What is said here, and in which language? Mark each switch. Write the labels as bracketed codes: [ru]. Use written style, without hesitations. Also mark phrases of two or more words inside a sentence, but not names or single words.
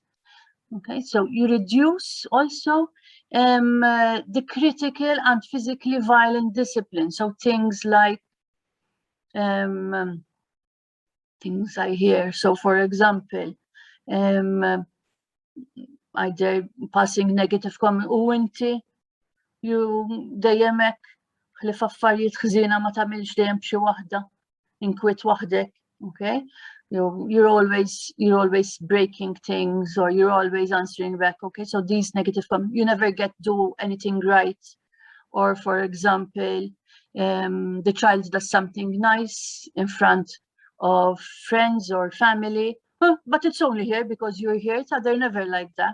[en] Okay, so you reduce also the critical and physically violent discipline. So things like things I hear. So for example, either passing negative comment, [mt] u inti, dejjem hekk, ħlif affarijiet ħżiena ma tagħmilx dejjem b'xi waħda, inkwiet waħdek, [en] okay? You're always breaking things, or you're always answering back, okay? So these negative comments, you never do anything right. Or for example, the child does something nice in front of friends or family, but it's only here because you're here, so they're never like that.